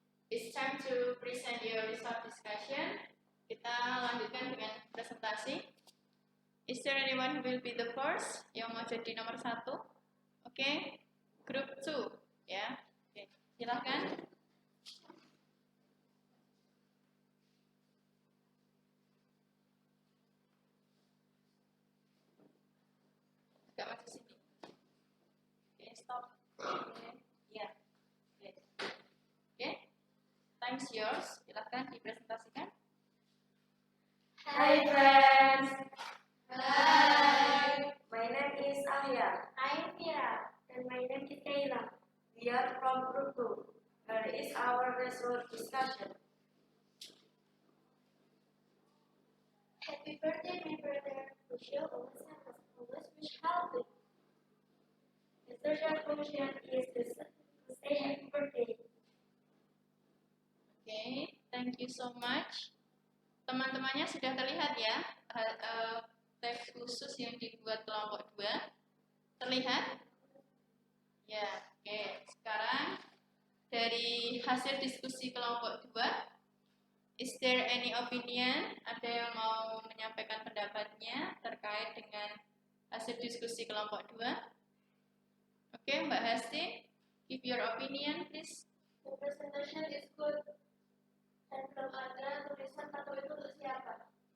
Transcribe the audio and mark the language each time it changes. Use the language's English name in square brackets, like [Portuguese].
[English] It's time to present your result discussion. [Indonesian] Kita lanjutkan dengan presentasi. [English] Is there anyone who will be the first? [Indonesian] Yang mau jadi nomor 1? Oke. Group 2 ya. Oke. Silakan. Agak maju sini. Oke, stop. Oke. Ya. Oke. [English] Time's yours. [Indonesian] Silakan dipresentasikan. [English] Hi friends. Hi. My name is Ahya. I'm Mira. And my name is Kayla. We are from Group 2. Here is our result discussion. Happy birthday, my brother. Wish you always have always wish healthy. The social function is to say happy birthday. Oke, thank you so much. [Indonesian] Teman-temannya sudah terlihat ya teks khusus yang dibuat kelompok 2. Terlihat? Ya, oke. Sekarang dari hasil diskusi kelompok 2, [English] is there any opinion? [Indonesian] Ada yang mau menyampaikan pendapatnya terkait dengan hasil diskusi kelompok 2? [English] Oke, Mbak Hasti, give your opinion please. The presentation is good. [Indonesian] Dan belum ada tulisan atau itu untuk siapa?